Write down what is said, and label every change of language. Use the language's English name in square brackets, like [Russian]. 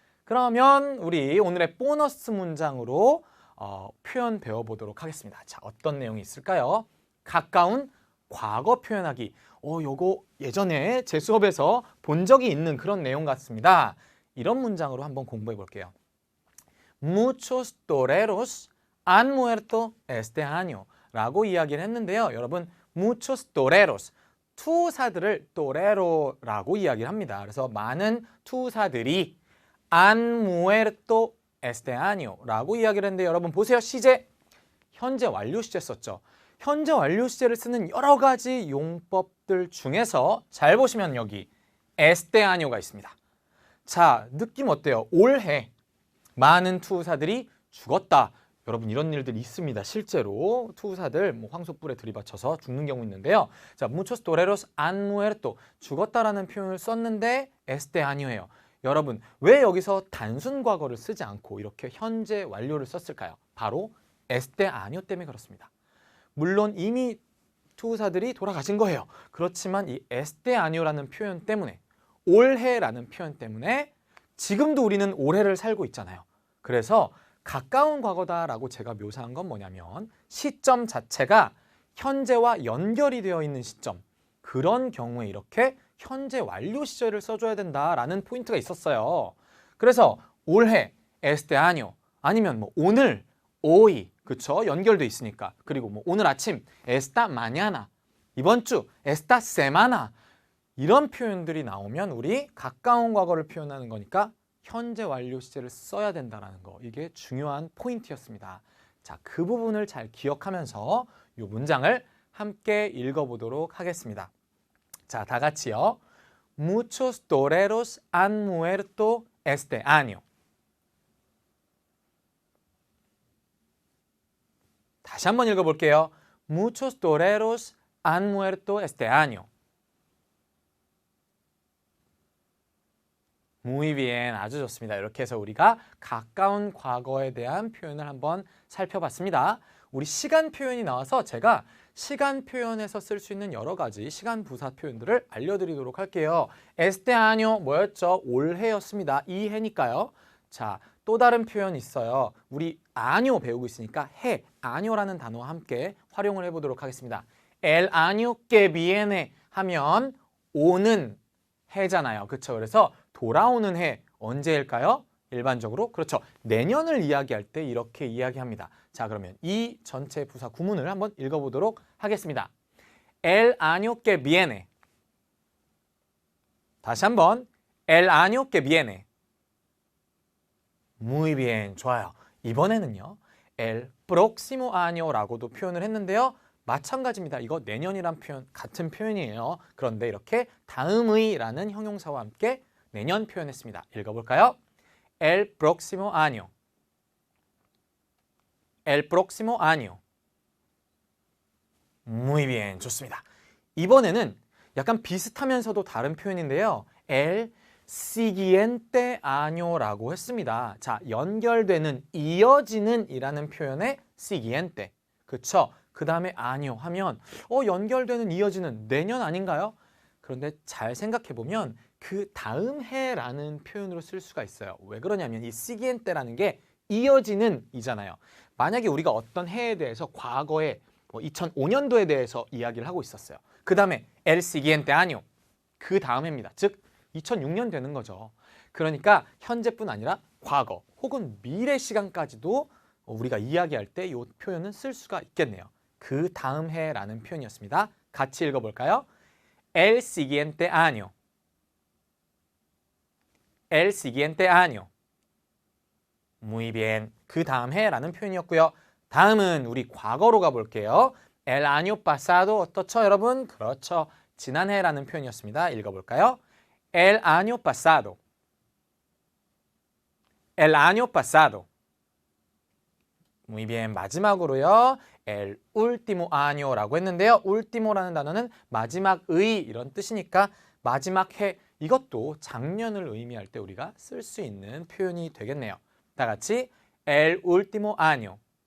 [Korean] 그러면 우리 오늘의 보너스 문장으로 표현 배워보도록 하겠습니다. 자, 어떤 내용이 있을까요? 가까운 과거 표현하기. 요거 예전에 제 수업에서 본 적이 있는 그런 내용 같습니다. 이런 문장으로 한번 공부해 볼게요. [Spanish] Muchos toreros han muerto este año [Korean] 라고 이야기를 했는데요. 여러분, muchos toreros, 투사들을 torero라고 이야기를 합니다. 그래서 많은 투사들이 [Spanish] han muerto este año [Korean] 라고 이야기를 했는데 여러분 보세요. 시제, 현재 완료 시제 썼죠. 현재 완료 시제를 쓰는 여러 가지 용법들 중에서 잘 보시면 여기 este año가 있습니다. 자, 느낌 어때요? 올해 많은 투사들이 죽었다. 여러분 이런 일들 있습니다. 실제로 투사들 황소뿔에 들이받쳐서 죽는 경우 있는데요. 자, [Spanish] muchos toreros han muerto, [Korean] 죽었다라는 표현을 썼는데 este año예요. 여러분 왜 여기서 단순 과거를 쓰지 않고 이렇게 현재 완료를 썼을까요? 바로 este año 때문에 그렇습니다. 물론 이미 투사들이 돌아가신 거예요. 그렇지만 이 este año라는 표현 때문에, 올해라는 표현 때문에 지금도 우리는 올해를 살고 있잖아요. 그래서 가까운 과거다라고 제가 묘사한 건 뭐냐면 시점 자체가 현재와 연결이 되어 있는 시점, 그런 경우에 이렇게 현재 완료 시제를 써줘야 된다라는 포인트가 있었어요. 그래서 올해 este año 아니면 뭐 오늘 hoy, 그쵸? 연결돼 있으니까. 그리고 뭐 오늘 아침 esta mañana, 이번 주 esta semana, 이런 표현들이 나오면 우리 가까운 과거를 표현하는 거니까 현재 완료 시제를 써야 된다는 거, 이게 중요한 포인트였습니다. 자, 그 부분을 잘 기억하면서 이 문장을 함께 읽어보도록 하겠습니다. 자, 다 같이요. [Spanish] Muchos toreros han muerto este año. [Korean] 다시 한번 읽어볼게요. [Spanish] Muchos toreros han muerto este año. Muy bien, [Korean] 아주 좋습니다. 이렇게 해서 우리가 가까운 과거에 대한 표현을 한번 살펴봤습니다. 우리 시간 표현이 나와서 제가 시간 표현에서 쓸 수 있는 여러 가지 시간 부사 표현들을 알려드리도록 할게요. este año 뭐였죠? 올해였습니다. 이 해니까요. 자, 또 다른 표현 있어요. 우리 año 배우고 있으니까 해, año라는 단어와 함께 활용을 해보도록 하겠습니다. [Spanish] el año que viene 하면 오는 해잖아요. [Korean] 그렇죠? 그래서 돌아오는 해 언제일까요? 일반적으로 그렇죠. 내년을 이야기할 때 이렇게 이야기합니다. 자, 그러면 이 전체 부사 구문을 한번 읽어보도록 하겠습니다. [Spanish] El año que viene. [Korean] 다시 한번 [Spanish] El año que viene. Muy bien, 좋아요. [Korean] 이번에는요. [Spanish] El próximo año [Korean] 라고도 표현을 했는데요. 마찬가지입니다. 이거 내년이란 표현 같은 표현이에요. 그런데 이렇게 다음의라는 형용사와 함께 내년 표현했습니다. 읽어볼까요? [Spanish] El próximo año. El próximo año. Muy bien, [Korean] 좋습니다. 이번에는 약간 비슷하면서도 다른 표현인데요. [Spanish] El siguiente año라고 했습니다. [Korean] 자, 연결되는, 이어지는 이라는 표현의 siguiente. 그쵸? 그 다음에 año 하면 연결되는, 이어지는 내년 아닌가요? 그런데 잘 생각해보면 그 다음 해라는 표현으로 쓸 수가 있어요. 왜 그러냐면 이 siguiente라는 게 이어지는 이잖아요. 만약에 우리가 어떤 해에 대해서 과거에 2005년도에 대해서 이야기를 하고 있었어요. 그 다음에 el siguiente año, 그 다음 해입니다. 즉 2006년 되는 거죠. 그러니까 현재뿐 아니라 과거 혹은 미래 시간까지도 우리가 이야기할 때 이 표현은 쓸 수가 있겠네요. 그 다음 해라는 표현이었습니다. 같이 읽어볼까요? [Spanish] El siguiente año. El siguiente año. Muy bien. [Korean] 그 다음 해라는 표현이었고요. 다음은 우리 과거로 가볼게요. [Spanish] El año pasado [Korean] 어떻죠, 여러분? 그렇죠. 지난해라는 표현이었습니다. 읽어볼까요? [Spanish] El año pasado. El año pasado. Muy bien. [Korean] 마지막으로요. [Spanish] El último año라고 했는데요. [Korean] último라는 단어는 마지막의 이런 뜻이니까 마지막 해, 이것도 작년을 의미할 때 우리가 쓸 수 있는 표현이 되겠네요. 다 같이 [Spanish] El último año.